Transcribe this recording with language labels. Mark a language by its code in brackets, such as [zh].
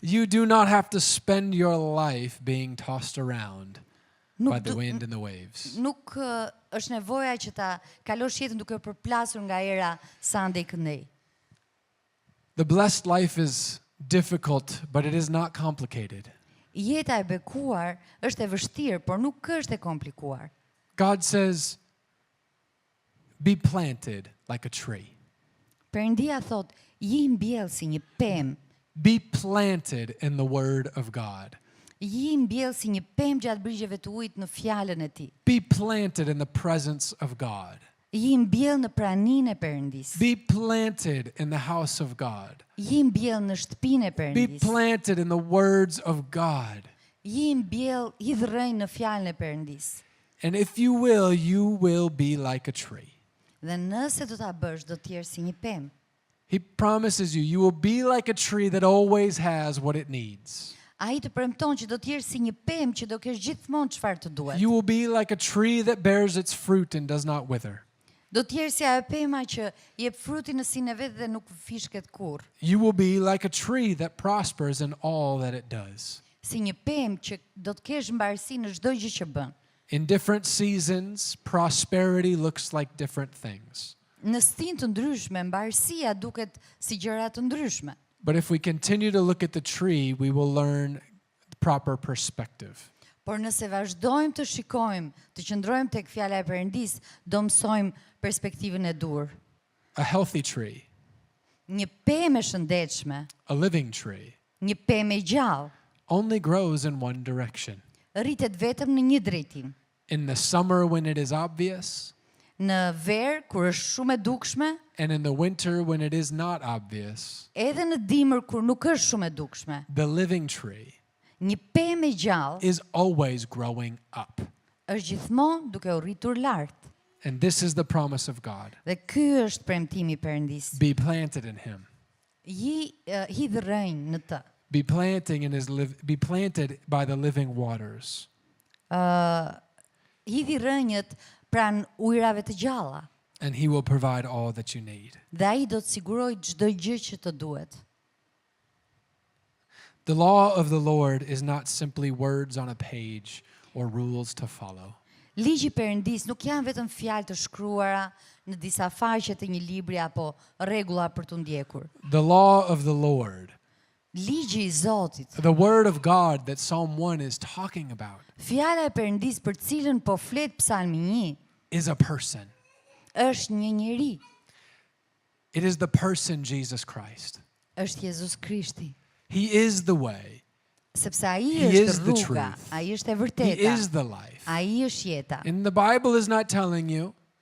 [en] you do not have to spend your life being tossed around by [sq] Nuk [en] the du- wind and the waves. [sq] Nuk është nevoja që ta kalosh jetën duke përplasur nga era sa ndej këndej. [en] The blessed life is difficult, but it is not complicated. [sq] Jeta e bekuar është e vështirë, por nuk është e komplikuar. [en] God says, be planted like a tree. [sq] Perëndia thot, "Ji mbjell si një pemë, [en] Be planted in the Word of God. [sq] ji mbjell si një pemë gjatë brigjeve të ujit në fjalën e Tij. [en] Be planted in the presence of God. [sq] Ji mbjell në praninë e Perëndis. [en] Be planted in the house of God. [sq] Ji mbjell në shtëpinë e [en] Be [sq] Perëndis. [en] planted in the words of God. [sq] Ji mbjell hidhrëj në fjalën e Perëndis. [en] And if you will be like a tree. [sq] Dhe nëse do ta bësh, do të jesh si një pemë. [en] He promises you will be like a tree that always has what it needs. [sq] Ai të premton që do të jesh si një pemë që do kesh gjithmonë çfarë të duhet. [en] You will be like a tree that bears its fruit and does not wither. [sq] Do të jesh si ajo pema që jep frutin në sinë e vet dhe nuk fishket kurrë. [en] You will be like a tree that prospers in all that it does. [sq] Si një pemë që do të kesh mbarësi në çdo gjë që bën. [en] In different seasons, prosperity looks like different things. [sq] Në stinë të ndryshme, mbarësia duket si gjëra të ndryshme. [en] But if we continue to look at the tree, we will learn the proper perspective. [sq] Por nëse vazhdojmë të shikojmë, të qëndrojmë tek fjala e Perëndis, do mësojmë perspektivën e dur. [en] A healthy tree [sq] Një pemë e shëndetshme, [en] a living tree, [sq] një pemë e gjallë, [en] only grows in one direction. [sq] rritet vetëm në një drejtim. [en] In the summer when it is obvious, [sq] Në verë, kur është shumë e dukshme, [en] and in the winter when it is not obvious. [sq] edhe në dimër, kur nuk është shumë e dukshme. [en] The living tree [sq] Një pemë e gjallë [en] is always growing up. [sq] është gjithmonë duke u rritur lart. [en] And this is the promise of God. [sq] Dhe ky është premtimi i Perëndis. [en] Be planted in him. [sq] Hidh rrënjë në të. [en] Be planted by the living waters. [sq] Hidhi rrënjët pranë ujrave të gjalla. [en] And he will provide all that you need. [sq] Dhe ai do të sigurojë çdo gjë që të duhet. [en] The law of the Lord is not simply words on a page or rules to follow. [sq] Ligji i Perëndis nuk janë vetëm fjalë të shkruara në disa faqe të një libri apo rregulla për tu ndjekur. [en] The law of the Lord, [sq] Ligji i Zotit, [en] the word of God that Psalm 1 is talking about, [sq] fjala e Perëndis për cilën po flet Psalmi 1, [en] is a person. [sq] është një njeri, [en] It is the person Jesus Christ. [sq] është Jezus Krishti. [en] He is the way. [sq] Sepse ai [en] He [sq] është [en] is the [sq] rruga, [en] truth. [sq] ai është e [en] He [sq] vërteta, [en] is the life. [sq] ai është jeta. [en] And the Bible is not telling you,